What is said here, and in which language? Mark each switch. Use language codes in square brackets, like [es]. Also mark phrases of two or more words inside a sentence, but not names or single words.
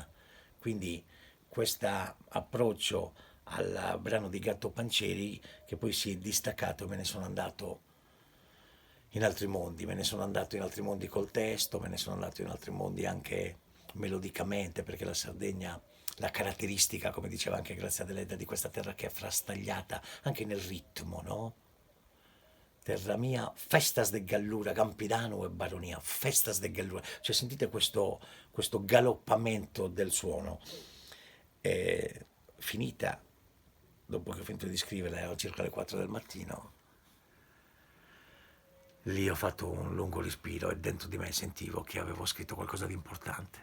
[it] Quindi questo approccio al brano di Gatto Pancieri, che poi si è distaccato, me ne sono andato in altri mondi, me ne sono andato in altri mondi col testo, me ne sono andato in altri mondi anche melodicamente, perché la Sardegna, la caratteristica, come diceva anche Grazia Deledda, di questa terra che è frastagliata anche nel ritmo, no? [sc] Terra mia, festas de Gallura, Campidano e Baronia, festas de Gallura. [it] Cioè sentite questo galoppamento del suono. E finita, dopo che ho finito di scriverla, erano circa le 4 del mattino, lì ho fatto un lungo respiro e dentro di me sentivo che avevo scritto qualcosa di importante.